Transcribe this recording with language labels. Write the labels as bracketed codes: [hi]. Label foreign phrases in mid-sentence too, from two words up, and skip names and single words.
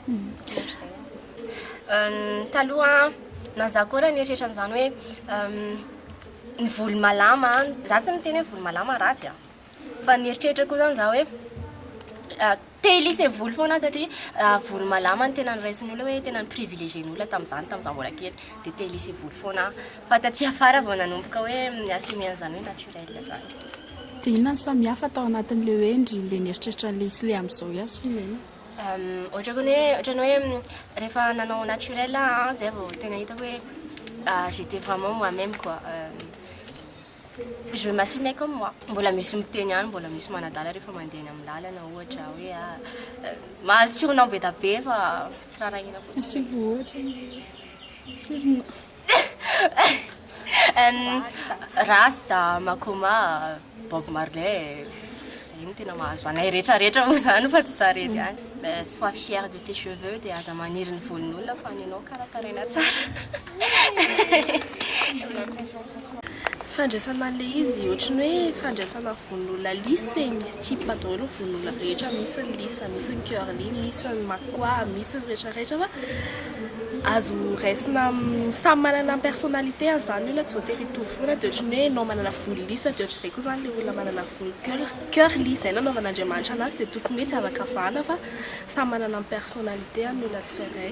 [mg] taloha na za koa raha nieritreritra an'izany hoe ny volo malama za tsy miteny hoe volo malama ratsy fa nieritreritra koa zany za hoe te lise volo foana satria volo malama ny tena niraisin'ny olona hoe tena ny privilégien'ny olona tamin'izany mbola kely dia te lise volo foana fa taty afara vao nanomboka hoe assume an'izany hoe naturel zany. Dia inona ny samihafa atao anatin'ilay hoe indry nieritreritra ilay izy ilay amin'izao assume? Ohatrany hoe rehefa nanao naturel zay vao tena hita hoe [fr] j'étais vraiment moi-même quoi. Je m'assumais comme moi. [mg] Mbola misy miteny ihany, mbola misy manadala rehefa mandeha eny amin'ny lalana ohatra hoe mahazo surnom be da be fa tsy rarahina fotsiny. Rasta, Makoma, Bob Marley, zay ny tena mahazo anay rehetrarehetra moa zany fa tsy tsara ery ihany. [fr] Sois fier de tes cheveux [mg] dia aza maniry ny volon'olona fa ninao karakaraina tsara. Fandraisana an'ilay izy ohatrany hoe fandraisana volon'olona lisy misy type daholo volon'olona rehetra, misy ny lisa, misy ny curly, misy ny makoa, misy ny rehetrarehetra fa azo raisina samy manana personnalité zany olona tsy voatery hitovy foana dia ohatrany hoe anao manana volo lisa dia ohatr'izay koa zany ilay olona manana volo curly izay nanaovan'Andriamanitra anazy dia tokony hoe tsy avakavahana fa samy manana ny personnalité amin'ny olona tsirairay.